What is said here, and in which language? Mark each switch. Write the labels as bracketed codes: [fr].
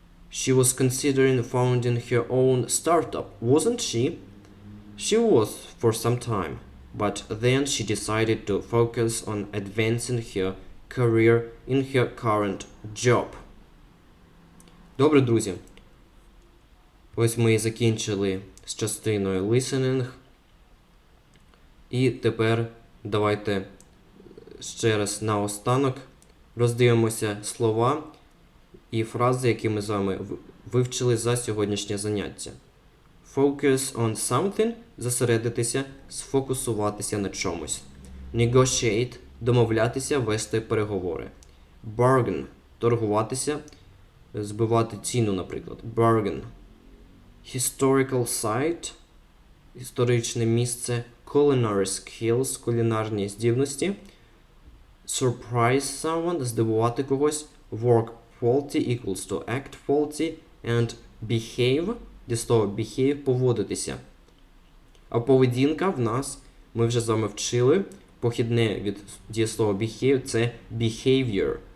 [en] She was considering founding her own startup, wasn't she? She was for some time, but then she decided to focus on advancing her career in her current job. [uk] Добре, друзі. Ось ми і закінчили з частиною listening. І тепер давайте ще раз наостанок роздивимося слова і фрази, які ми з вами вивчили за сьогоднішнє заняття. Focus on something – зосередитися, сфокусуватися на чомусь. Negotiate – домовлятися, вести переговори. Bargain – торгуватися, збивати ціну, наприклад. [en] Bargain. [uk] Historical site – історичне місце. Culinary skills – кулінарні здібності. Surprise someone – здивувати когось. [en] Work faulty equals to act faulty. And behave – дієслово behave – поводитися. [uk] А поведінка в нас, ми вже з вами вчили, похідне від дієслова behave – це behavior.